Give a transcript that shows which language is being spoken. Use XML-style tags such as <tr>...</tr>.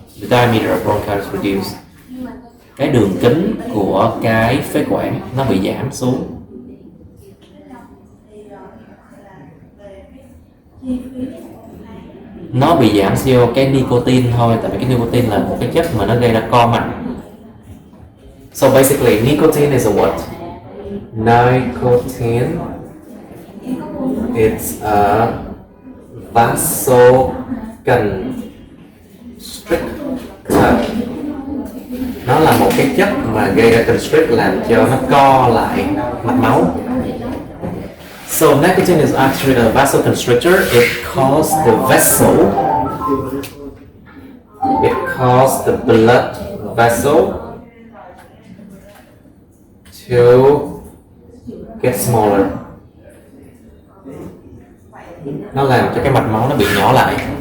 <en>The diameter of bronchi is reduced.</en> <vi>Cái đường kính của cái phế quản nó bị giảm xuống. Nó bị giảm do cái nicotine thôi, tại vì cái nicotine là một cái chất mà nó gây ra co mạch.</vi> <en>So basically, nicotine is a what? Nicotine, it's a vasoconstrictor.</en> <vi>Nó là một cái chất mà gây ra constrict, làm cho nó co lại mạch máu.</vi> <en>So nicotine is actually a vasoconstrictor. It causes the vessel, it causes the blood vessel to get smaller.</en> <vi>Nó làm cho cái mạch máu nó bị nhỏ lại.</vi>